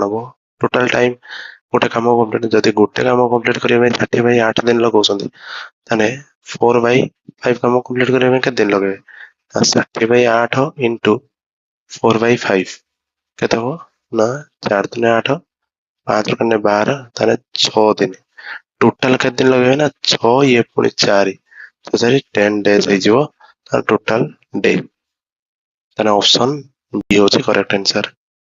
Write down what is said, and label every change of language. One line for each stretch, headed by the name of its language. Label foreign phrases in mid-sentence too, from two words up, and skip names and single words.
Odia: ହବ
English: total time
Odia: ଗୋଟେ କାମ କମ୍ପ୍ଲିଟ୍ ଯଦି ଗୋଟେ କାମ କମ୍ପ୍ଲିଟ୍ କରିବା ପାଇଁ 60/8 ଦିନ ଲଗାଉଛନ୍ତି ତାହେଲେ 4/5 କାମ କମ୍ପ୍ଲିଟ୍ କରିବା ପାଇଁ କେତେ ଦିନ ଲଗେଇବେ 60/8 ଇଣ୍ଟୁ 4/5 କେତେ ହବ ନା 4 ଦୁନେ 8 5 × 12 ତାହେଲେ 6 ଦିନ ଟୋଟାଲ କେତେ ଦିନ ଲଗେଇବେ ନା 6 ଇଏ ପୁଣି 4 10 days ହେଇଯିବ
English: total day then option B
Odia: ହେଉଛି
English: correct answer।